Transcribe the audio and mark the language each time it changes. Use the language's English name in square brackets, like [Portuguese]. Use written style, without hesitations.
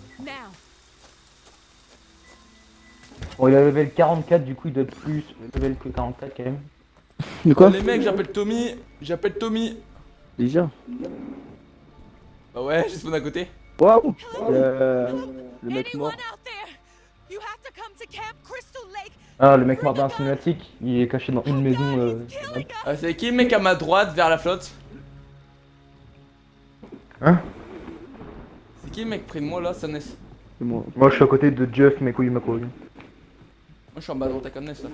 [English] Now. [French] Bon il a level 44 du coup il doit être plus level que 44 quand même. De quoi? Les mecs, j'appelle Tommy. J'appelle Tommy. Déjà? Bah ouais, j'ai spawn à côté. Waouh! Le mec mort. [English] Anyone out there? You have to come to Camp Crystal Lake. [French] Ah le mec mort dans la cinématique, il est caché dans une maison [English] Killing us. [French] C'est qui le mec à ma droite vers la flotte? Hein? C'est qui le mec près de moi là, Sanes? C'est moi. Moi je suis à côté de Jeff McCoy McCoy. Moi je suis en bas à droite à Cannes là.